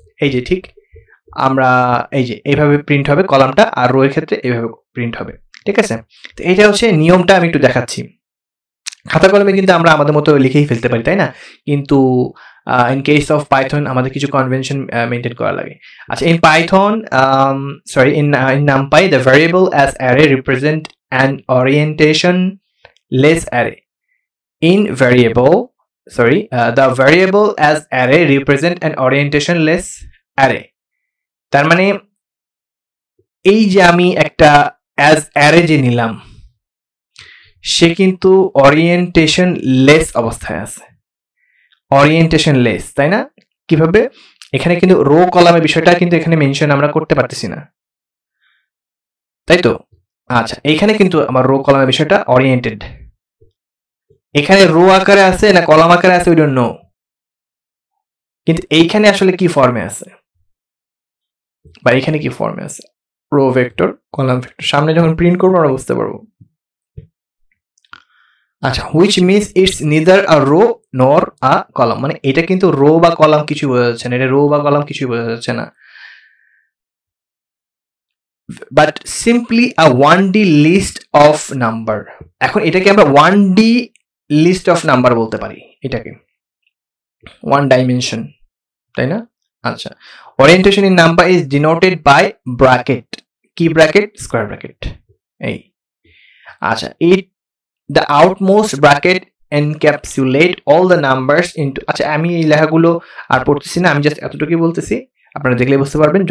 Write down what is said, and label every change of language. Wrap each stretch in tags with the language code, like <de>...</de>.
<bn>এই যে ঠিক আমরা এই যে এইভাবে প্রিন্ট হবে কলামটা, আর রো এর ক্ষেত্রে এইভাবে প্রিন্ট হবে, ঠিক আছে? তো এটা হচ্ছে নিয়মটা, আমি একটু দেখাচ্ছি। খাতা কলমে কিন্তু আমরা আমাদের মতো লিখেই ফেলতে পারি, তাই না? কিন্তু</bn> <en>in case of Python</en> <bn>আমাদের কিছু কনভেনশন মেনটেন করা লাগে।</bn> <en>আচ্ছা, in Python in NumPy the variable as array represent an orientation less array. The variable as array represent an orientation less array.</en> <bn>তার মানে এই যে আমি একটা as array যে নিলাম, সে কিন্তু ওরিয়েন্টেশন লেস অবস্থায় আছে, ওরিয়েন্টেশন লেস, তাই না? কিভাবে? এখানে কিন্তু রো কলামের বিষয়টা কিন্তু এখানে মেনশন আমরা করতে পারতেছি না, তাই তো? আচ্ছা, এখানে কিন্তু আমার রো কলামের বিষয়টা ওরিয়েন্টেড। এখানে রো আকারে আছে না কলাম আকারে আছে,</bn> <en>we don't know,</en> <bn>কিন্তু এইখানে আসলে কি ফর্মে আছে বা এখানে কি ফর্মে আছে? Rho vector, column vector. সামনে যখন প্রিন্ট করবো আমরা বুঝতে পারবো। আচ্ছা,</bn> <en>which means it's neither a row nor a column,</en> <bn>মানে এটা কিন্তু রো বা কলাম কিছু বোঝা যাচ্ছে না, এটা রো বা কলাম কিছু বোঝা যাচ্ছে না,</bn> <en>but simply a 1D list of number।</en> <bn>এখন এটাকে আমরা 1D list of number বলতে পারি, এটাকে 1 dimension, তাই না?</bn> <en>আচ্ছা, orientation in number is denoted by bracket,</en> <bn>কি ব্র্যাকেট? Square bracket. এই আচ্ছা,</bn> <en>the outmost bracket encapsulate all the numbers into,</en> <bn>আচ্ছা আমি এই লেখাগুলো আর পড়তেছি না, আমি জাস্ট এতটুকুই বলতেছি, আপনারা দেখলে বুঝতে পারবেন।</bn>